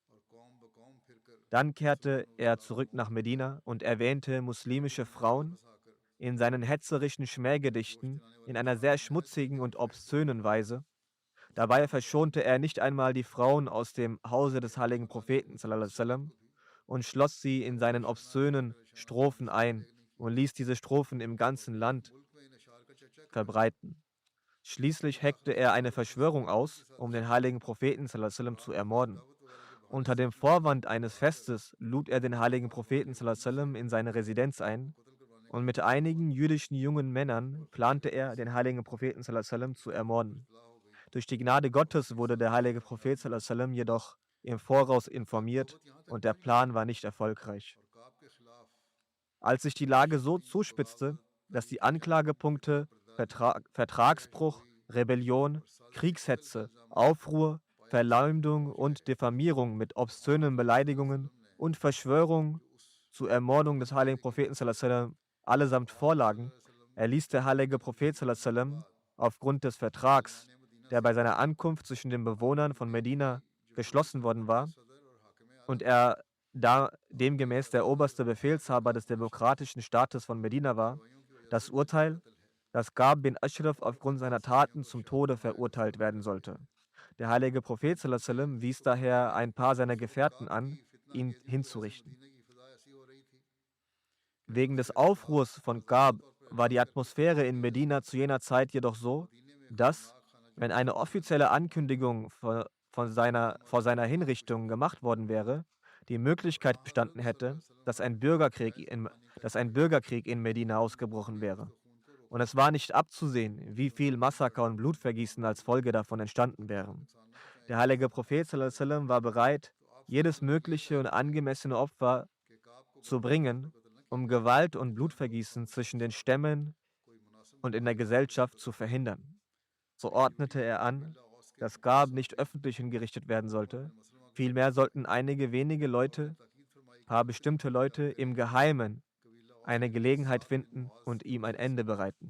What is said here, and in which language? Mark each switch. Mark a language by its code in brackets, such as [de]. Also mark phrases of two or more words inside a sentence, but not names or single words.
[de] Dann kehrte er zurück nach Medina und erwähnte muslimische Frauen in seinen hetzerischen Schmähgedichten in einer sehr schmutzigen und obszönen Weise. Dabei verschonte er nicht einmal die Frauen aus dem Hause des heiligen Propheten [ar] صلى الله عليه وسلم [de] und schloss sie in seinen obszönen Strophen ein und ließ diese Strophen im ganzen Land verbreiten. Schließlich heckte er eine Verschwörung aus, um den heiligen Propheten [ar] صلى الله عليه وسلم [de] zu ermorden. Unter dem Vorwand eines Festes lud er den heiligen Propheten [ar] صلى الله عليه وسلم [de] in seine Residenz ein und mit einigen jüdischen jungen Männern plante er, den heiligen Propheten [ar] صلى الله عليه وسلم [de] zu ermorden. Durch die Gnade Gottes wurde der heilige Prophet [ar] صلى الله عليه وسلم [de] jedoch im Voraus informiert und der Plan war nicht erfolgreich. Als sich die Lage so zuspitzte, dass die Anklagepunkte Vertragsbruch, Rebellion, Kriegshetze, Aufruhr, Verleumdung und Diffamierung mit obszönen Beleidigungen und Verschwörung zur Ermordung des heiligen Propheten [ar] صلى الله عليه وسلم [de] allesamt vorlagen, erließ der heilige Prophet [ar] صلى الله عليه وسلم [de] aufgrund des Vertrags, der bei seiner Ankunft zwischen den Bewohnern von Medina geschlossen worden war und er da demgemäß der oberste Befehlshaber des demokratischen Staates von Medina war, das Urteil, dass Ka'b bin Ashraf aufgrund seiner Taten zum Tode verurteilt werden sollte. Der heilige Prophet [ar] صلى الله عليه وسلم [de] wies daher ein paar seiner Gefährten an, ihn hinzurichten. Wegen des Aufruhrs von Ka'b war die Atmosphäre in Medina zu jener Zeit jedoch so, dass, wenn eine offizielle Ankündigung vor seiner Hinrichtung gemacht worden wäre, die Möglichkeit bestanden hätte, dass ein Bürgerkrieg in Medina ausgebrochen wäre. Und es war nicht abzusehen, wie viel Massaker und Blutvergießen als Folge davon entstanden wären. Der heilige Prophet [ar] صلى الله عليه وسلم [de] war bereit, jedes mögliche und angemessene Opfer zu bringen, um Gewalt und Blutvergießen zwischen den Stämmen und in der Gesellschaft zu verhindern. So ordnete er an, dass Ka'b nicht öffentlich hingerichtet werden sollte. Vielmehr sollten einige wenige Leute, paar bestimmte Leute, im Geheimen eine Gelegenheit finden und ihm ein Ende bereiten.